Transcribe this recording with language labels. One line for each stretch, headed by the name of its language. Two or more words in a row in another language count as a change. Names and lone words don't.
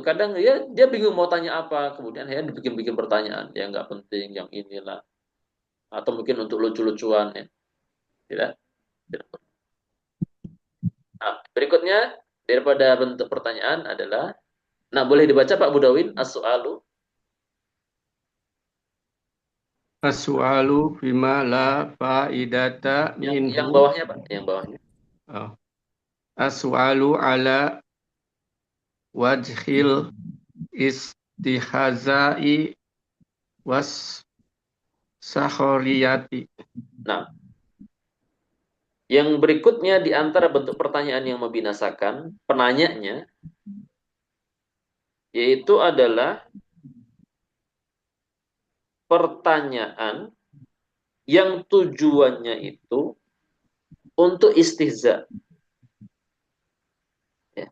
Indonesian: Kadang dia bingung mau tanya apa, kemudian ya dibikin pertanyaan yang nggak penting, yang inilah, atau mungkin untuk lucu-lucuan ya. Tidak. Nah, berikutnya daripada bentuk pertanyaan adalah, nah boleh dibaca Pak Budawin as-su'alu.
Arabic: السؤال بما لا فائدة منه.
Indonesian: Yang bawahnya Pak, yang bawahnya. Oh.
Arabic: السؤال على وجه الاستهزاء والسخرية.
Indonesian: Nah, yang berikutnya di antara bentuk pertanyaan yang membinasakan penanyanya yaitu adalah pertanyaan yang tujuannya itu untuk istihza ya.